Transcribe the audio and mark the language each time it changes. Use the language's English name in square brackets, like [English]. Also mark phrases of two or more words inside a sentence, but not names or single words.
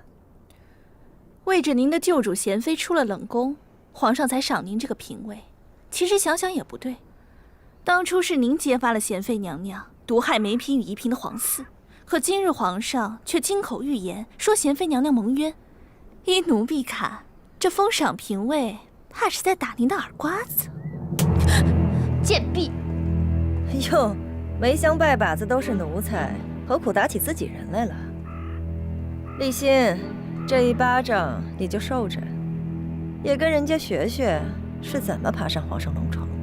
[Chinese] 為着您的舊主賢妃出了冷宮，皇上才賞您這個嬪位。其實想想也不對，當初是您揭發了賢妃娘娘毒害梅嬪與宜嬪的皇嗣，可今日皇上卻金口玉言說賢妃娘娘蒙冤。依奴婢看，這封賞嬪位怕是在打您的耳瓜子。賤婢！喲，梅香拜把子都是奴才，何苦打起自己人來了？立心，這一巴掌你就受着，也跟人家學學是怎麼爬上皇上龍床的。